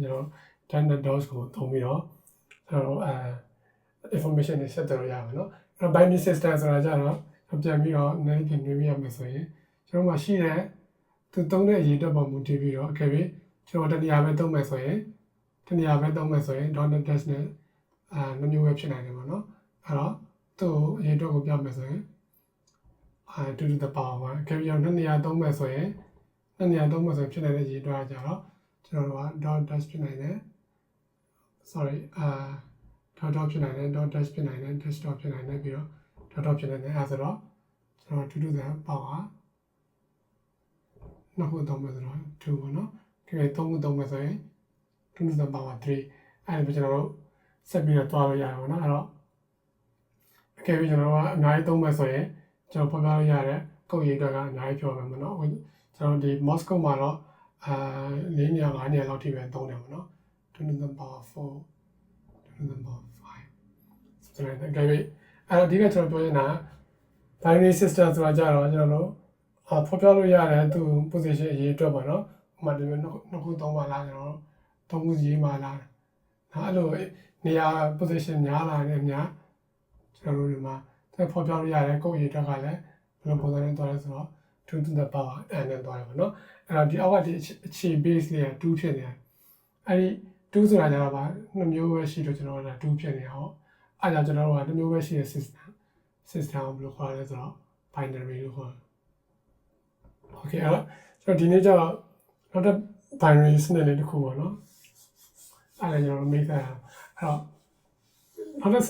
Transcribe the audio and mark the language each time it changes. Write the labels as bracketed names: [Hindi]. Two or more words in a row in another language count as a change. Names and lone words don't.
[Burmese] ကျွန်တော် [English] standard DOS [Burmese] ကိုသုံးပြီးတော့ကျွန်တော်information တွေဆက်သွယ်လို့ရပါเนาะအဲ့တော့ [English] binary system [Burmese] ဆိုတာကြတော့ပြန်ပြီးတော့နည်းနည်းနွေးပြရမယ်ဆို ရင်ကျွန်တော်မှာရှိတဲ့သူသုံးတဲ့အရေးအတွက်ပေါ်မူတည်ပြီးတော့okay ကျွန်တော်တနေရာပဲသုံးမယ်ဆိုရင်dot dash နဲ့နှမျိုးပဲဖြစ်နိုင်တယ်ပေါ့နော်အဲ့တော့သူ့အရေးအတွက်ကိုပြမယ်ဆိုရင် [English] 2 to the power 1 [Burmese] okay ကျွန်တော်နှစ်နေရာသုံးမယ်ဆိုရင်ဖြစ်နိုင်တဲ့အရေးအတွက်ကကြတော့ကျွန်တော်တို့က [English] dot dash [Burmese] ဖြစ်နိုင်တယ် [English] sorry dot [Burmese] ဖြစ်နိုင်တယ် [English] dot dash [Burmese] ဖြစ်နိုင်တယ် [English] dash dot [Burmese] ဖြစ်နိုင်တယ်ပြီးတော့ dot ဖြစ်နိုင်တယ်အဲဆိုတော့ကျွန်တော် [English] 2 to the power [Burmese] နှစ်ခုသုံးမယ်ဆိုတော့2ပေါ့နော်ဒီ3ခုသုံးမယ်ဆိုရင် [English] 2 to the power 3 [Burmese] အဲ့ဒါကျွန်တော်တို့ဆက်ပြီးတော့တွားလို့ရတယ်ပေါ့နော်အဲ့တော့အကယ်၍ကျွန်တော်တို့ကအများကြီးသုံးမယ်ဆိုရင်ကျွန်တော်ဖော်ပြလို့ရတဲ့ကုတ်ရေးတွေကအများကြီးပြောမယ်ပေါ့နော်ကျွန်တော်ဒီ Moscow မှာတော့4နေရာ5နေရာလောက်ထိပဲသုံးတယ်ပေါ့နော် [English] 2 to the power 4 2 to the power 5 [Burmese] ဆိုတော့အကယ်၍အဲ့တော့ အဓိကကျွန်တော်ပြောချင်တာ [English] binary system [Burmese] ဆိုတာကြတော့ကျွန်တော်တို့ဖော်ပြလို့ရတယ်သူ position အရေးအတွက်ပေါ့နော်ဥပမာဒီလိုနှစ်ခုသုံးပါလားကျွန်တော်သုံးခုရေးပါလားအဲ့လိုနေရာ position များလာတဲ့အများကျွန်တော်တို့ဒီမှာဖော်ပြလို့ရတယ်ကိုယ့်အရေးအတွက်ကလည်းဘယ်လိုပုံစံနဲ့သွားလဲ ဆိုတော့ [English] 2 to the power n [Burmese] နဲ့သွားတယ်ပေါ့နော်အဲ့တော့ဒီအောက်ကဒီအခြေ base လေးက2ဖြစ်နေတယ်အဲ့ဒီ2ဆိုတာကြတော့ဗာနှစ်မျိုးပဲရှိတော့ကျွန်တော်တို့က2ဖြစ်နေအောင်အဲ့ဒါကျွန်တော်တို့ကတစ်မျိုးပဲရှိတဲ့ system ဘယ်လိုခေါ်လဲဆိုတော့ binary လို့ခေါ်တယ် okay အဲ့တော့ကျွန်တော်ဒီနေ့ကျတော့နောက်တစ် binary စနစ်လေးတစ်ခုပေါ့နော်အဲ့ဒါကျွန်တော်မိတ်ဆက်အဲ့တော့နောက်တစ်စန